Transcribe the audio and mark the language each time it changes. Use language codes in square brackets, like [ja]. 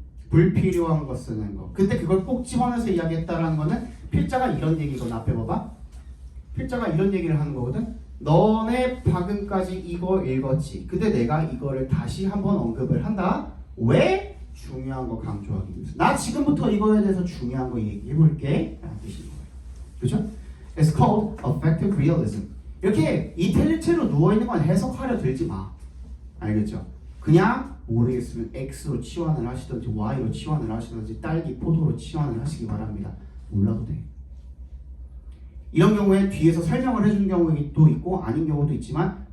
[ko] 불필요한 거 쓰는 거. 근데 그걸 꼭 집어넣어서 이야기했다라는 거는 필자가 이런 얘기거든. 앞에 봐봐. 필자가 이런 얘기를 하는 거거든. 너네 방금까지 이거 읽었지. 근데 내가 이거를 다시 한번 언급을 한다. 왜? 중요한 거 강조하기 위해서. 나 지금부터 이거에 대해서 중요한 거 얘기해 볼게. 라는 뜻인 거예요. 그렇죠? [en] It's called affective realism. [ko] 이렇게 이탈리체로 누워있는 건 해석하려 들지 마. 알겠죠? 그냥 모르겠으면 X로 치환을 하시든지 Y로 치환을 하시든지 딸기, 포도로 치환을 하시기 바랍니다. 몰라도 돼. 이런 경우에 뒤에서 설명을 해주는 경우도 있고 아닌 경우도 있지만